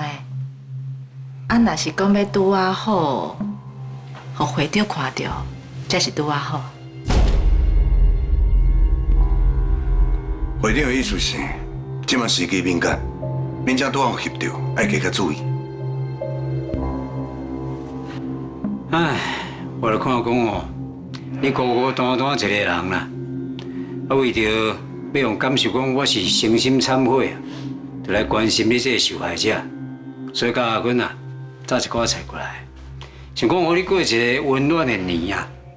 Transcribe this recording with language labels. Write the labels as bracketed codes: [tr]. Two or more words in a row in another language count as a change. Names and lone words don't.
[nan] 啊，若是讲要拄啊好，互会长看到，才是拄啊好。会长的意思是，即马时机敏感，免将拄好翕到，爱加较注意。唉，我来看讲哦，你孤孤单单一个人啦，啊为着要用感受讲我是诚心忏悔，就来关心你这个受害者，所以甲阿君啊。找一寡菜过来，想讲互你过一个温暖的年啊！